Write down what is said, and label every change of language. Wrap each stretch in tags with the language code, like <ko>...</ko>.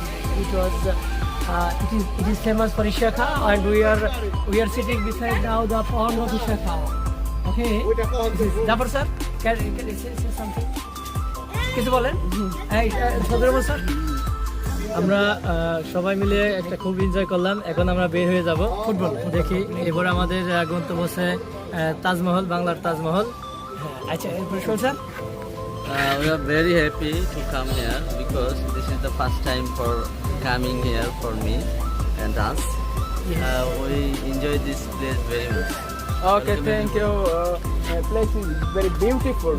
<en>And it was it is famous for Ishaka, and we are sitting beside now the pond of Ishaka. Okay. Jafar sir, can you say something?</en> <bn>কিছু বলেন? এই সদরমল sir, আমরা সবাই মিলে একটা খুব enjoy করলাম। এখন আমরা বের হয়ে যাব ফুটবল দেখি। এবার আমাদের গন্তব্য হচ্ছে তাজমহল, বাংলার তাজমহল। আচ্ছা, এরপর sir,</bn> <en>we are very happy to come here because this is the first time for coming here for me and us. We enjoy this place very much. Okay, thank you. Place is very beautiful.</en>